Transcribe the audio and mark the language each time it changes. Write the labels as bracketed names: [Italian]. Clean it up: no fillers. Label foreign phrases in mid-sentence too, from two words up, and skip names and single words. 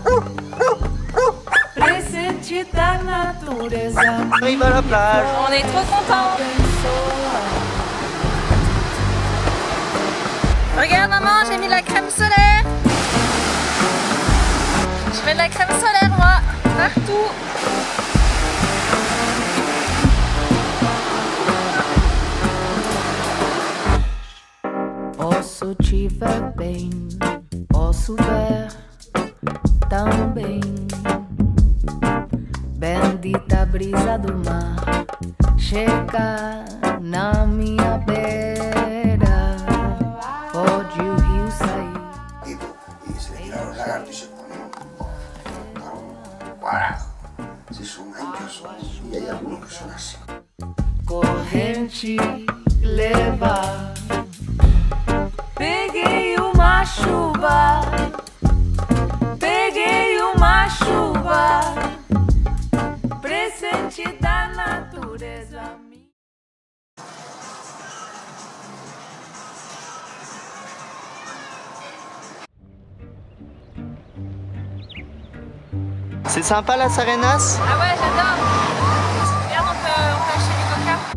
[Portuguese] Presente da natureza, [French] Arrive à la plage. On est trop contents. Regarde maman, j'ai mis la crème solaire. Je mets de la crème solaire moi, partout. [Portuguese] Posso te ver bem, posso ver também. Bendita brisa do mar, chega na minha beira. Pode o rio sair. [Spanish] Y se le tiraron lagartos y se ponen para. Si son anchos y hay algunos que son así. [Portuguese] Corrente leva. Peguei uma chuva, peguei uma chuva, presente da natureza. [French] C'est sympa Las Arenas? Ah ouais, j'adore. Regarde, on peut acheter du coca.